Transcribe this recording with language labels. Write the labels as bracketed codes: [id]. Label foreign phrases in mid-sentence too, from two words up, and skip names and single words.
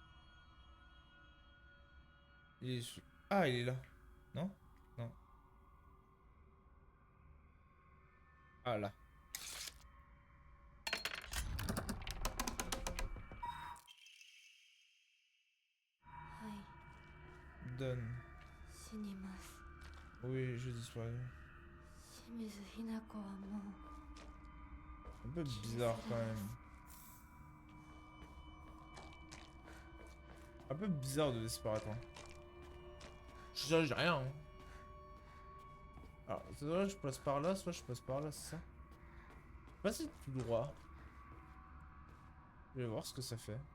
[fr] Il est... Ah, il est là. Non? Non. Ah là. Donne. [ja] 死にます。 [fr] Oui, je disparais. [ja] 清水ひな子はもう [fr] Un peu bizarre quand même. Un peu bizarre de disparaître. Hein. Je change rien. Hein. Alors, soit je passe par là, soit je passe par là, c'est ça? Je sais pas si c'est tout droit. Je vais voir ce que ça fait.